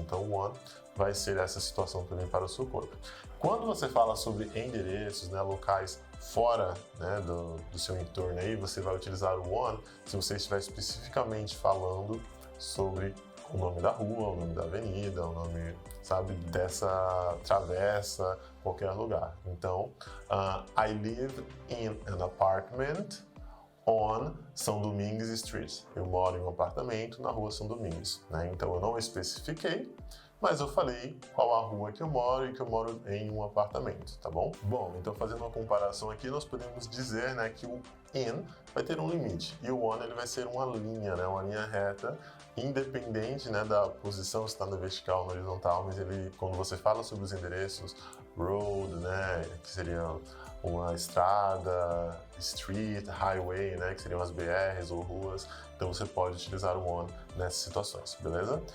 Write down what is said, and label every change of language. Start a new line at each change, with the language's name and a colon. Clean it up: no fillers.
Portuguese: Então, o on vai ser essa situação também para o seu corpo. Quando você fala sobre endereços, né, locais fora, né, do seu entorno aí, você vai utilizar o on se você estiver especificamente falando sobre o nome da rua, o nome da avenida, o nome, sabe, dessa travessa, qualquer lugar. Então,
English: I live in an apartment on São Domingos Street.
Portuguese: Eu moro em um apartamento na rua São Domingos, né? Então, eu não especifiquei, mas eu falei qual a rua que eu moro e que eu moro em um apartamento, tá bom? Bom, então fazendo uma comparação aqui, nós podemos dizer, né, que o in vai ter um limite e o on ele vai ser uma linha, né, uma linha reta, independente, né, da posição, se está na vertical ou na horizontal, mas ele, quando você fala sobre os endereços, road, né, que seria uma estrada, street, highway, né, que seriam as BRs ou ruas, então você pode utilizar o on nessas situações, beleza?